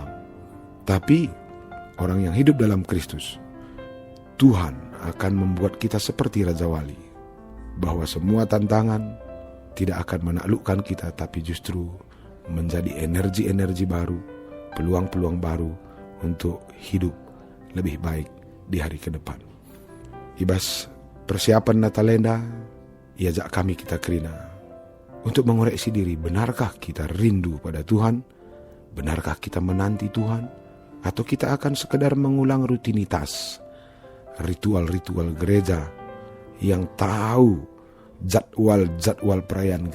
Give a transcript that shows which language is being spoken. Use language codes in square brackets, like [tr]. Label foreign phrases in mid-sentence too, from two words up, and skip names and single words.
[id] Tapi orang yang hidup dalam Kristus, Tuhan akan membuat kita seperti Raja Wali. Bahwa semua tantangan tidak akan menaklukkan kita, tapi justru menjadi energi-energi baru, peluang-peluang baru untuk hidup lebih baik di hari ke depan. [btx] Ibas persiapan Natalenda, iajak kami kita kerina [id] untuk mengoreksi diri. Benarkah kita rindu pada Tuhan? Benarkah kita menanti Tuhan? Atau kita akan sekedar mengulang rutinitas, ritual-ritual gereja yang tahu jadwal-jadwal perayaan